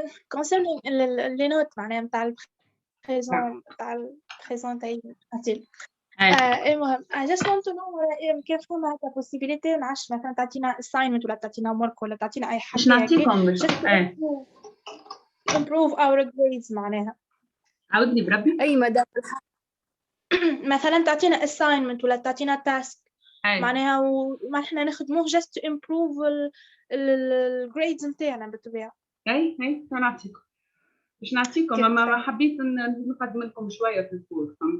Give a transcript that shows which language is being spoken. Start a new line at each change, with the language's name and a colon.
English: concerning
French: les notes
Arabic: معناها نتاع البريزون نتاع البريزونتيشن. المهم
English: I just want to know
Arabic: كيف فما هكا
English: possibility
Arabic: نعرفش مثلا تعطينا assignment ولا تعطينا work ولا تعطينا أي حاجة. مش نعطيكم
English: improve our grades
Arabic: معناها. عاودني بربي. أي مدام مثلا تعطينا assignment ولا تعطينا task. معناها وما احنا نخدموه
English: just to improve
Arabic: الجريدز نتاعنا بالطبيعه. اي نعطيكم باش نعطيكم ما حبيت نقدم لكم شويه في الكور.